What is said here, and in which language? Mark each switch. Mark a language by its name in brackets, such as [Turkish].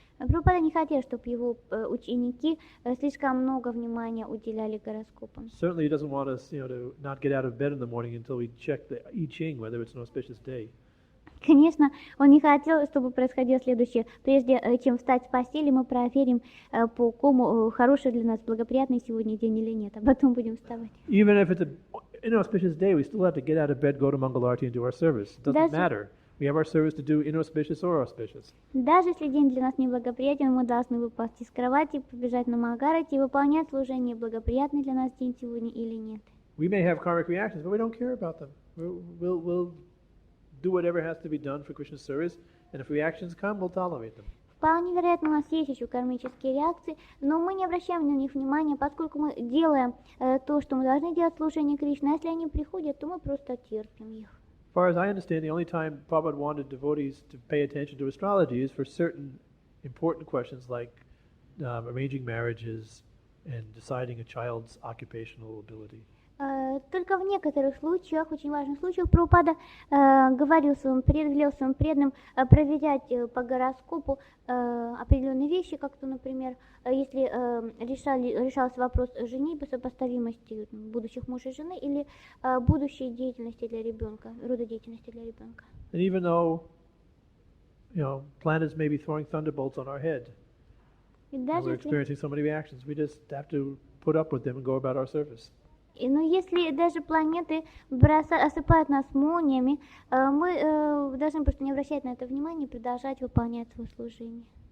[Russian] Прабхупада не хотел, чтобы его ученики слишком много внимания уделяли гороскопам. [English] Certainly he doesn't want us, to not get out of bed in the morning until we check the I Ching, whether it's an auspicious day. [Russian] Конечно, он не хотел, чтобы происходило следующее. Прежде чем встать с постели, мы проверим по кому хороший для нас, благоприятный сегодня день или нет, а потом будем вставать. [English] Even if it's an inauspicious day, we still have to get out of bed, go to Mangalarti and do our service. It doesn't matter. We have our service to do inauspicious or auspicious. [Russian] Даже если день для нас неблагоприятен, мы должны выползти с кровати, побежать на Мангарати и выполнять служение, благоприятный для нас день сегодня или нет. [English] We may have karmic reactions, but we don't care about them. We'll do whatever has to be done for Krishna's service, and if reactions come, we'll tolerate them. [Russian] Вполне вероятно, у нас есть еще кармические реакции, но мы не обращаем на них внимания, поскольку мы делаем то, что мы должны делать в служении Кришны. А если они приходят, то мы просто терпим их. [English] As far as I understand, the only time Prabhupada wanted devotees to pay attention to astrology is for certain important questions like arranging marriages and deciding a child's occupational ability. [Russian] Только в некоторых случаях, очень важных случаях, Прабхупада велел своим преданным проверять по гороскопу определенные вещи, как то, например, если решался вопрос женитьбы, сопоставимости будущих мужа и жены или будущей деятельности для ребенка, рода деятельности для ребенка. [English] And even though, planets may be throwing thunderbolts on our head, and we're experiencing so many reactions, we just have to put up with them and go about our service. [Russian] Но если даже планеты осыпают нас молниями, мы должны просто не обращать на это внимания и продолжать выполнять свое служение.